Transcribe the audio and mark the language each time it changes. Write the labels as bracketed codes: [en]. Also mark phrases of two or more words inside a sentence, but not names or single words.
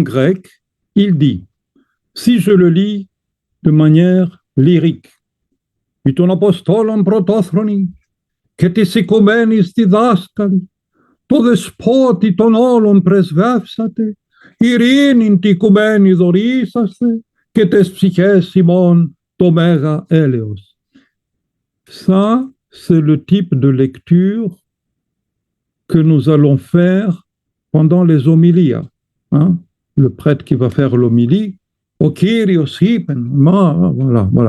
[fr] grec, il dit, si je le lis de manière lyrique, [el] των αποστόλων πρωτόθρονοι, και της οικουμένης διδάσκαλοι, το δεσπότη των όλων πρεσβεύσατε, ειρήνην τη οικουμένη δωρήσαστε και τες ψυχές ημών το μέγα έλεος. [fr] Ça, c'est le type de lecture que nous allons faire pendant les homélies. Hein? Le prêtre qui va faire l'homélie, au Kyrios Hypen, voilà, voilà.